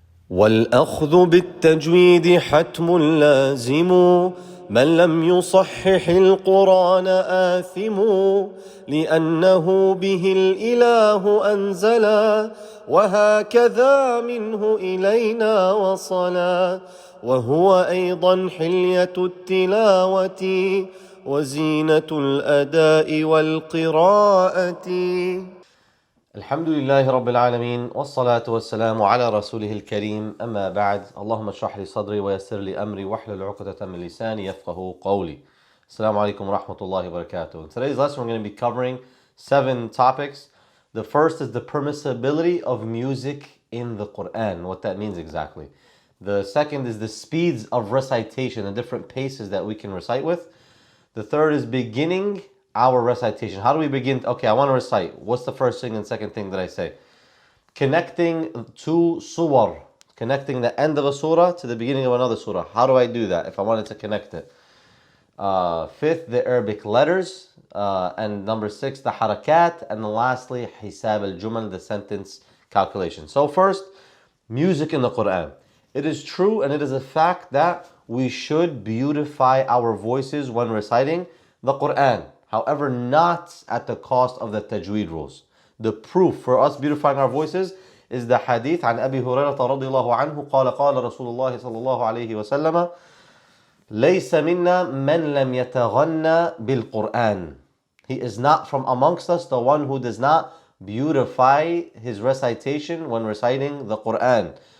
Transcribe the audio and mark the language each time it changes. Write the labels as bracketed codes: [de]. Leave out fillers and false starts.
[ar] والأخذ بالتجويد حتم لازم من لم يصحح القرآن آثم لأنه به الإله أنزلا وهكذا منه إلينا وصلا وهو أيضا حلية التلاوة وزينة الأداء والقراءة. الحمد لله رب العالمين والصلاة والسلام على رسوله الكريم أما بعد اللهم اشرح لي صدري ويسر لي أمري واحلل عقدة من لساني يفقهوا قولي. Assalamu alaikum wa rahmatullahi wa barakatuh. [en] In today's lesson we're going to be covering 7 topics. The first is the permissibility of music in the Quran, what that means exactly. The second is the speeds of recitation, the different paces that we can recite with. The third is beginning our recitation. How do we begin? Okay, I want to recite. What's the first thing and second thing that I say? Connecting two surah, connecting the end of a surah to the beginning of another surah. How do I do that if I wanted to connect it? Fifth, the Arabic letters. And number 6, the harakat. And then lastly, hisab al-jumal, the sentence calculation. So first, music in the Quran. It is true and it is a fact that we should beautify our voices when reciting the Quran. However, not at the cost of the Tajweed rules. The proof for us beautifying our voices is the hadith [ar] عن أبي هريرة رضي الله عنه قال قال رسول الله صلى الله عليه وسلم ليس منا من لم يتغنى بالقرآن. [en] He is not from amongst us the one who does not beautify his recitation when reciting the Quran.